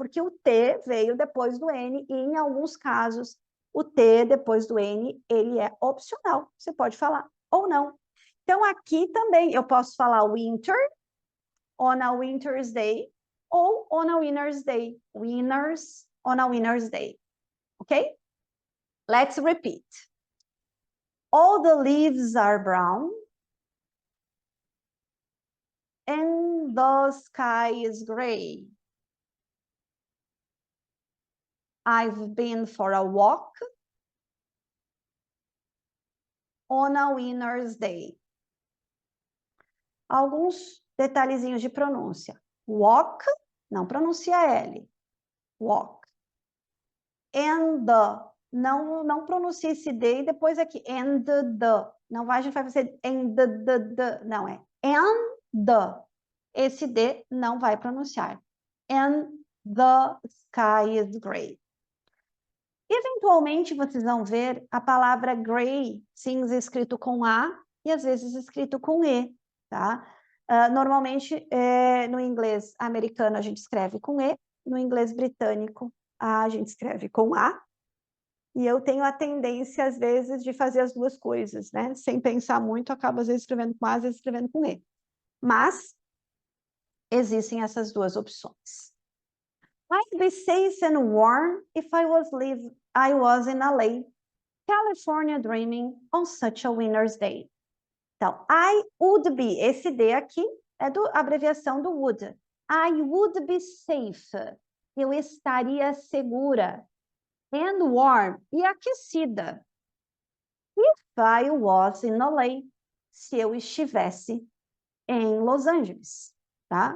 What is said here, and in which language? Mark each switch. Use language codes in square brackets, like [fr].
[pt] Porque o T veio depois do N, e em alguns casos, o T depois do N, ele é opcional. Você pode falar ou não. Então, aqui também eu posso falar [en] winter, on a winter's day, [pt] ou [en] on a winner's day. Winners on a winner's day. Okay? Let's repeat. All the leaves are brown, and the sky is gray. I've been for a walk on a winter's day. [pt] Alguns detalhezinhos de pronúncia. Walk, não pronuncia L. Walk. And the, não pronuncia esse D e depois aqui. And the. Não vai, a gente vai fazer and the. Não, é and the. Esse D não vai pronunciar. [en] And the sky is gray. [pt] Eventualmente, vocês vão ver a palavra gray, sim, escrito com A e às vezes escrito com E, tá? Normalmente, no inglês americano, a gente escreve com E, no inglês britânico, a gente escreve com A, e eu tenho a tendência, às vezes, de fazer as duas coisas, né? Sem pensar muito, acabo, às vezes, escrevendo com A, às vezes, escrevendo com E. Mas, existem essas duas opções. [en] I'd be safe and warm if I was in LA, California, dreaming on such a winter's day. [pt] Então, I would be, esse D aqui é a abreviação do would. [en] I would be safe. [pt] Eu estaria segura. [en] And warm, [pt] e aquecida. [en] If I was in LA, [pt] se eu estivesse em Los Angeles, tá?